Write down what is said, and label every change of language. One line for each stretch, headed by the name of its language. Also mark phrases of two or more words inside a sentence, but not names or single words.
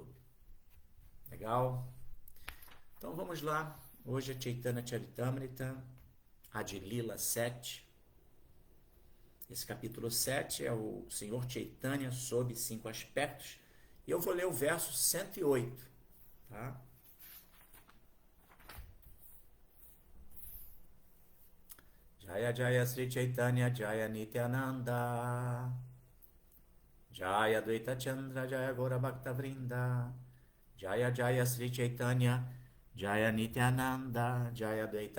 Portuguese: Legal? Então vamos lá. Hoje é Chaitanya Charitamrita, Adilila 7. Esse capítulo 7 é o Senhor Chaitanya sob 5 aspectos. E eu vou ler o verso 108. Tá?
Bangla: জয় জয় শ্রী চৈতন্য জয় নিত্যানন্দ জয় অদ্বৈত চন্দ্র জয় গৌর ভক্ত বৃন্দ জয় জয় শ্রী চৈতন্য জয় নিত্যানন্দ জয় অদ্বৈত